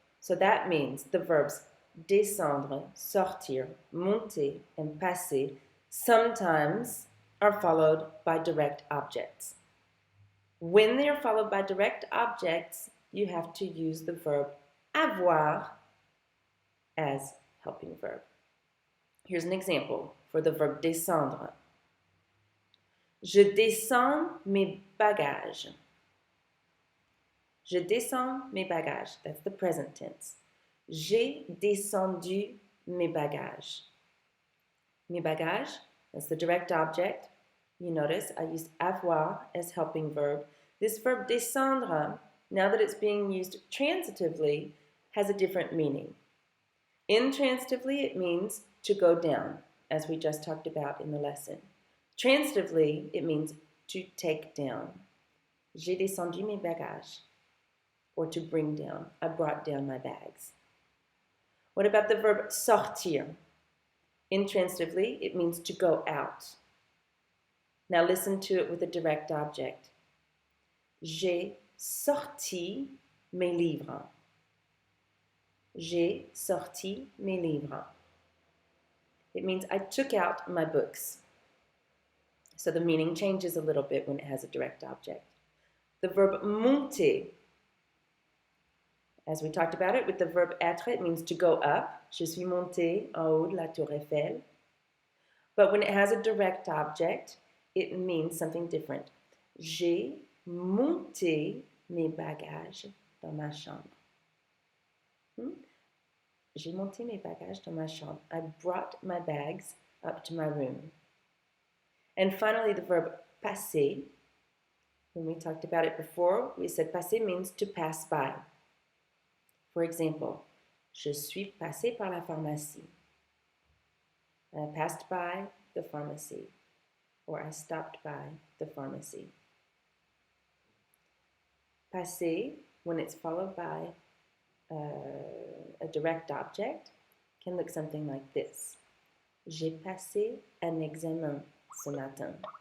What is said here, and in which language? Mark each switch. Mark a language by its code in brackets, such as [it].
[en] So that means the verbs descendre, sortir, monter, and passer sometimes are followed by direct objects. When they are followed by direct objects, you have to use the verb avoir as helping verb. Here's an example for the verb descendre. [fr] Je descends mes bagages. Je descends mes bagages. [en] That's the present tense. [fr] J'ai descendu mes bagages. Mes bagages, [en] that's the direct object. You notice I used avoir as helping verb. This verb descendre, now that it's being used transitively, has a different meaning. Intransitively, it means to go down, as we just talked about in the lesson. Transitively, it means to take down. [fr] J'ai descendu mes bagages. [en] Or to bring down. I brought down my bags. What about the verb sortir? Intransitively, it means to go out. Now listen to it with a direct object. [fr] J'ai sorti mes livres. J'ai sorti mes livres. [en] It means I took out my books. So the meaning changes a little bit when it has a direct object. The verb monter, as we talked about it with the verb être, it means to go up. [fr] Je suis monté en haut de la tour Eiffel. [en] But when it has a direct object, it means something different. [fr] J'ai monté mes bagages dans ma chambre. J'ai monté mes bagages dans ma chambre. [en] I brought my bags up to my room. And finally, the verb passer. When we talked about it before, we said passer means to pass by. For example, [fr] je suis passé par la pharmacie. [en] I passed by the pharmacy. Or I stopped by the pharmacy. Passer, when it's followed by a direct object, can look something like this. [fr] J'ai passé un examen ce matin.